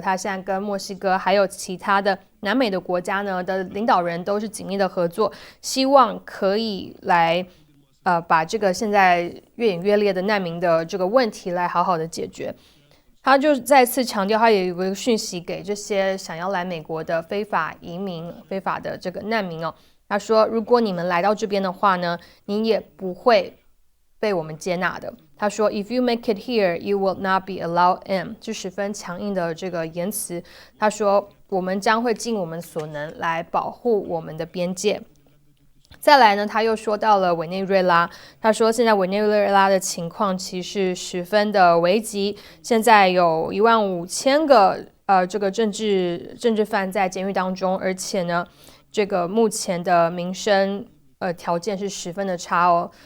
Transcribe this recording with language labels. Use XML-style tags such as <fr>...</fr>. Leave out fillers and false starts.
<zh>他现在跟墨西哥还有其他的南美的国家呢的领导人都是紧密的合作，希望可以来把这个现在越演越烈的难民的这个问题来好好的解决。他就再次强调，他也有一个讯息给这些想要来美国的非法移民、非法的这个难民哦。他说，如果你们来到这边的话呢，你也不会被我们接纳的。他说</zh> <en>If you make it here, you will not be allowed in，</en> <zh>是十分强硬的这个言辞。他说我们将会尽我们所能来保护我们的边界。再来呢，他又说到了委内瑞拉，他说现在委内瑞拉的情况其实十分的危急，现在有15000个这个政治犯在监狱当中，而且呢，这个目前的民生条件是十分的差哦。</zh>